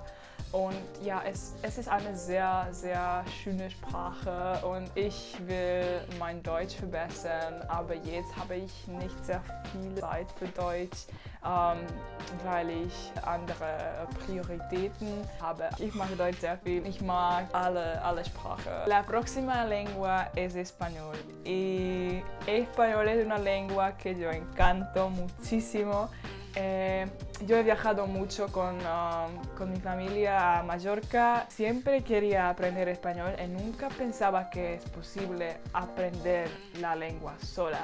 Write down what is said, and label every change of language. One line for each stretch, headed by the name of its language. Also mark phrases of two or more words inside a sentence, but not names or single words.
German: Und ja, es ist eine sehr, sehr schöne Sprache und ich will mein Deutsch verbessern, aber jetzt habe ich nicht sehr viel Zeit für Deutsch, weil ich andere Prioritäten habe. Ich mag Deutsch sehr viel, ich mag alle Sprachen.
Spanish: La próxima lengua es español y español es una lengua que yo encanto muchísimo. Yo he viajado mucho con mi familia a Mallorca. Siempre quería aprender español y nunca pensaba que es posible aprender la lengua sola.